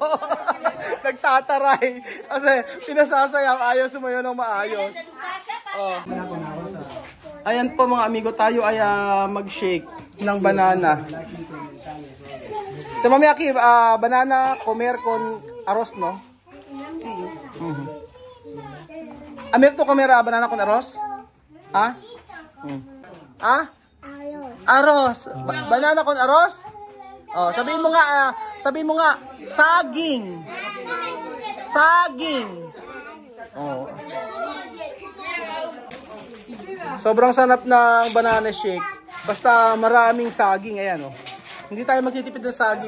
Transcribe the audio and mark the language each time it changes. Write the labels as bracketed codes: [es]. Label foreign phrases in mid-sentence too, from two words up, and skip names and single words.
[tl] Nagtataray. Kasi pinasasayaw, ayaw sumayo ng maayos. Oh. Ayan po mga amigo, tayo ay mag-shake ng banana. [es] So Mami Aki, banana comer con arroz, no? Amir to comer banana con arroz? Ha? Ha? Arroz. Banana con arroz? [tl] Oh, sabihin mo nga, saging. Saging. Oh. Sobrang sarap ng [en] banana shake. [tl] Basta maraming saging, ayan oh. Hindi tayo magtitipid ng saging.